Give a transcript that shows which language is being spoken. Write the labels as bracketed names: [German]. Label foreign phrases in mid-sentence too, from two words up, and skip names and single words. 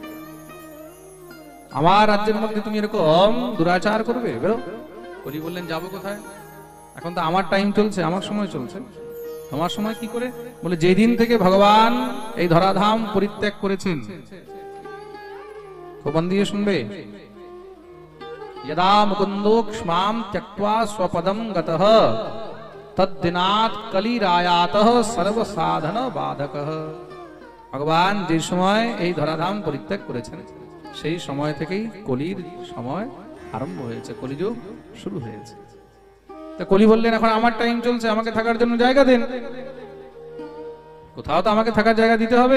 [Bangla] আমার রাজ্যের মধ্যে তুমি এরকম দুরাচার করবে, বেরো। কলি বললেন, যাবো কোথায়? এখন তো আমার টাইম চলছে, আমার সময় চলছে, তোমার সময় কি করে? বলে, যেদিন থেকে ভগবান এই ধরাধাম পরিত্যাগ করেছেন, মন দিয়ে শুনবে, [Sanskrit] यदा मुकुंदो क्ष्मां त्यक्त्वा स्वपदं गतः तद्दिनात् कलिरायातः सर्वसाधन बाधकः। [Bangla] ভগবান যে সময় এই ধরাধাম পরিত্যাগ করেছেন, সেই সময় থেকেই কলির সময় আরম্ভ হয়েছে, কলিযুগ শুরু হয়েছে। তা কলি বললেন, এখন আমার টাইম চলছে, আমাকে থাকার জন্য জায়গা দেন। কোথাও তো আমাকে থাকার জায়গা দিতে হবে।